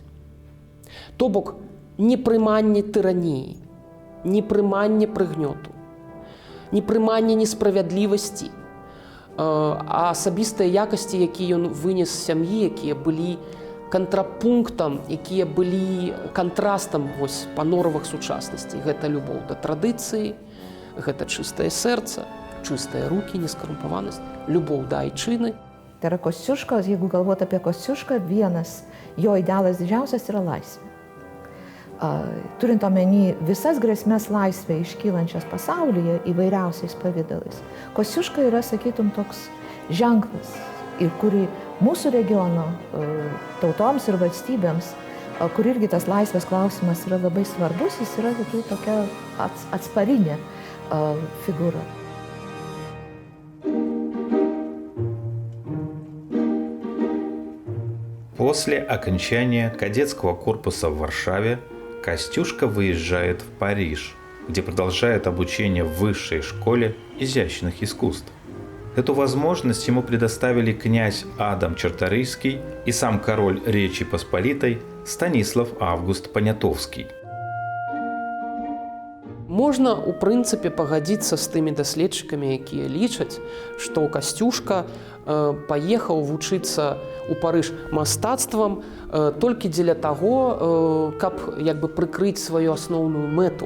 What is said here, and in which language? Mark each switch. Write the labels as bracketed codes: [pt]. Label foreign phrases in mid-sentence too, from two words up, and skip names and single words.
[be] То бок, непрыманне тыраніі, непрыманне прыгнёту, непрыманне несправядлівасці, а асабістыя якасці, якія ён вынес з сям'і, якія былі кантрапунктам, якія былі кантрастам па норавах сучаснасці. Гэта любоў да традыцыі, гэта чыстае сэрца, чыстыя рукі, нескарумпаванасць, любоў да айчыны. [lt] Tai yra Kościuškos, jeigu galvoti apie Kościušką, vienas jo idealas didžiausias yra laisvė. Turint omeny visas grėsmės laisvę iškylančias pasaulyje įvairiausiais pavydalais, Kościuška yra, sakytum, toks ženklas, ir kurį mūsų regiono tautoms ir valstybėms, kur irgi tas laisvės klausimas yra labai svarbus, jis yra tokia atsparinė figūra. [ru] После окончания кадетского корпуса в Варшаве Костюшко выезжает в Париж, где продолжает обучение в высшей школе изящных искусств. Эту возможность ему предоставили князь Адам Чарторийский и сам король Речи Посполитой Станислав Август Понятовский. [be] Можна, у прынцыпе, пагадзіцца з тымі даследчыкамі, якія лічаць, што Касцюшка паехаў вучыцца ў Парыж мастацтвам толькі дзеля таго, каб прыкрыць сваю асноўную мэту.